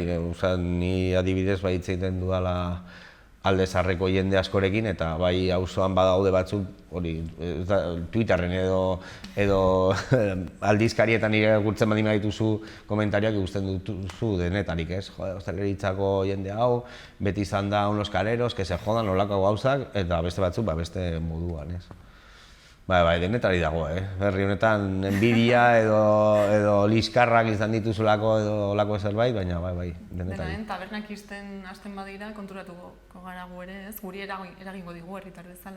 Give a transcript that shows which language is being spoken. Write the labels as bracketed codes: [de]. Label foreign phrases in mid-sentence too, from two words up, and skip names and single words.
[eu] Ni adibidez bai hitz egiten dudala Alde Zaharreko jende askorekin eta bai auzoan badaude batzuk, hori, Twitterren edo aldizkarietan irakurtzen baldin badituzu komentarioak ikusten duzu denetarik, ez? Ostaleritzako jende hau, beti izan da [es] unos careros, que se jodan [eu] olako gauzak, eta beste batzuk beste moduan, ez? Bai, denetari dago, herri honetan enbidia edo liskarrak izan dituzulako edo olako zerbait, baina bai, denetari. Denaen, tabernak izten hasten badira konturatuko gara gu ere, ez? Guri eragingo digu herritar bezala.